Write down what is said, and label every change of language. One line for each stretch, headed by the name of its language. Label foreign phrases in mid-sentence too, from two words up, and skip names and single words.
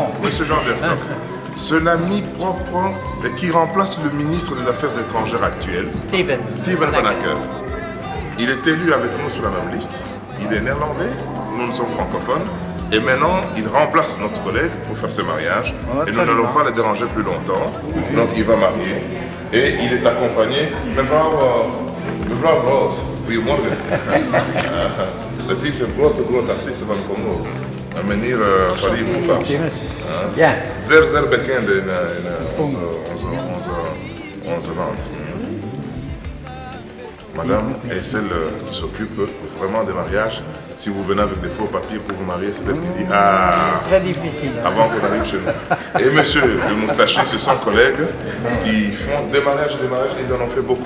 French: Monsieur Jean Bertin, c'est l'ami propre qui remplace le ministre des Affaires étrangères actuel, Steven Van Acker. Il est élu avec nous sur la même liste. Il est néerlandais, nous sommes francophones. Et maintenant, il remplace notre collègue pour faire ce mariage. Et nous n'allons pas le déranger plus longtemps. Donc il va marier. Et il est accompagné.
Dutch: Mevrouw Roos, goedemorgen. Het is een grote artiest van Congo. Meneer Fally Ipupa.
French: Bien.
Dutch: Zeer bekend in onze land.
French: Madame est celle qui s'occupe vraiment des mariages. Si vous venez avec des faux papiers pour vous marier, c'est elle qui dit Très difficile. avant qu'on arrive chez nous. Et monsieur le moustachu, ce sont collègues qui font des mariages, ils en ont fait beaucoup.